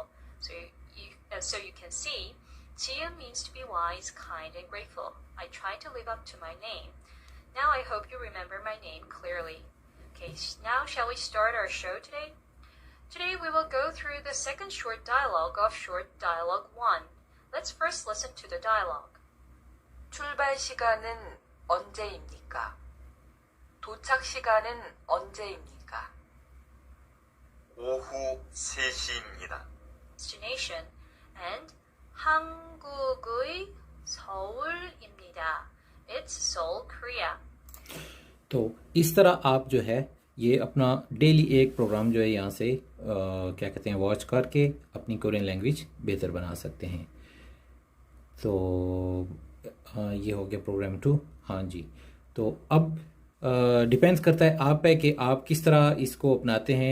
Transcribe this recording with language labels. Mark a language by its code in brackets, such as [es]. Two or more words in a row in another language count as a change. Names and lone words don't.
[en] So you can see, Ji means to be wise, kind, and grateful. I try to live up to my name. Now I hope you remember my name clearly. Okay, now shall we start our show today? Today we will go through the second short dialogue of short dialogue 1. Let's first listen to the dialogue. [ko] 출발 시간은 언제입니까? 도착 시간은 언제입니까? 오후 3시입니다. [en] Destination and [ko] 한국의 서울입니다. [en] It's Seoul, Korea. [hi] तो इस तरह आप जो है ये अपना डेली एक प्रोग्राम जो है यहाँ से क्या कहते हैं वॉच करके अपनी [en] Korean language [hi] बेहतर बना सकते हैं। तो ये हो गया प्रोग्राम 2। हाँ जी, तो अब डिपेंड्स करता है आप पे कि आप किस तरह इसको अपनाते हैं।